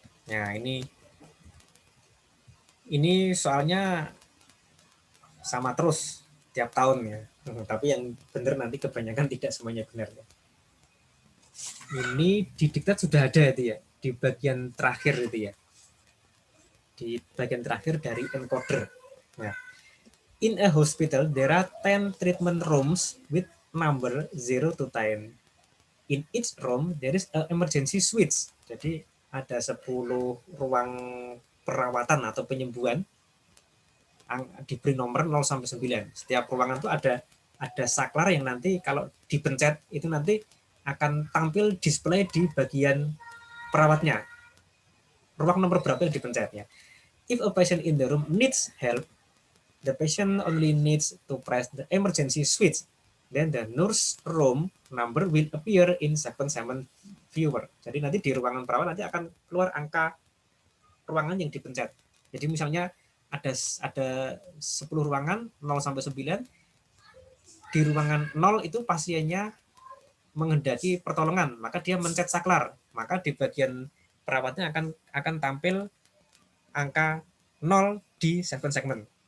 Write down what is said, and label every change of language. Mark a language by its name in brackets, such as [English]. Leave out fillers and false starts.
[Indonesian] Nah, ini soalnya sama terus tiap tahun ya. Tapi yang benar nanti kebanyakan tidak semuanya benar ya. Ini di diktat sudah ada itu ya, di bagian terakhir itu ya. Di bagian terakhir dari encoder. [English] Nah, in a hospital, there are 10 treatment rooms with number 0 to 10. In each room, there is an emergency switch. [Indonesian] Jadi ada 10 ruang perawatan atau penyembuhan diberi nomor 0 sampai 9. Setiap ruangan itu ada saklar yang nanti kalau dipencet itu nanti akan tampil display di bagian perawatnya. Ruang nomor berapa yang dipencetnya. [English] If a patient in the room needs help, the patient only needs to press the emergency switch, then the nurse room number will appear in 77 viewer. [Indonesian] Jadi nanti di ruangan perawat nanti akan keluar angka ruangan yang dipencet. Jadi misalnya ada 10 ruangan 0 sampai 9, di ruangan 0 itu pasiennya menghendaki pertolongan, maka dia mencet saklar, maka di bagian perawatnya akan tampil angka 0 di 7 segmen.